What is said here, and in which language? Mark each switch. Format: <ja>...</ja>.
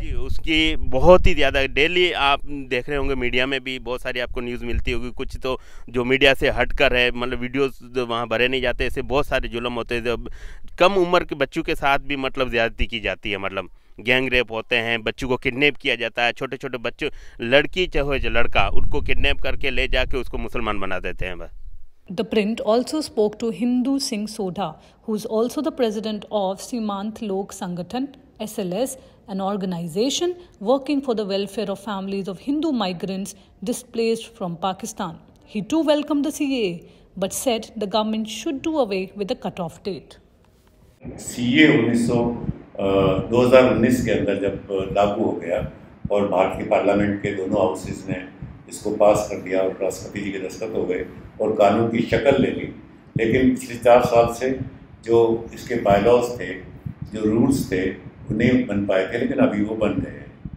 <hi>जी, उसकी बहुत ही ज़्यादा, डेली आप देख रहे होंगे मीडिया में भी बहुत सारी आपको न्यूज़ मिलती होगी, कुछ तो जो मीडिया से हटकर है, मतलब वीडियोस वहाँ भरे नहीं जाते, ऐसे बहुत सारे जुल्म होते हैं। जब कम उम्र के बच्चों के साथ भी मतलब ज़्यादती की जाती है, मतलब गैंग रेप होते हैं, बच्चों को किडनैप किया जाता है, छोटे छोटे बच्चों, लड़की चाहे जो लड़का, उनको किडनैप करके ले जाके उसको मुसलमान बना देते हैं बस।</hi> <en>The print also spoke to Hindu Singh Sodha, who is also the president of Simant Lok Sangathan, SLS, an organization working for the welfare of families of Hindu migrants displaced from Pakistan. He too welcomed the CAA, but said the government should do away with the cut-off date.</en> <hi>CAA 2019 के अंदर जब लागू हो गया और भारत के parliament के दोनों हाउसेस ने इसको पास कर दिया और राष्ट्रपति जी के दस्तखत हो गए और कानून की शक्ल ले ली, लेकिन पिछले 4 साल से जो इसके बायलॉज थे, जो रूल्स थे, वो नहीं बन पाए थे, लेकिन अभी वो बन गए हैं।</hi>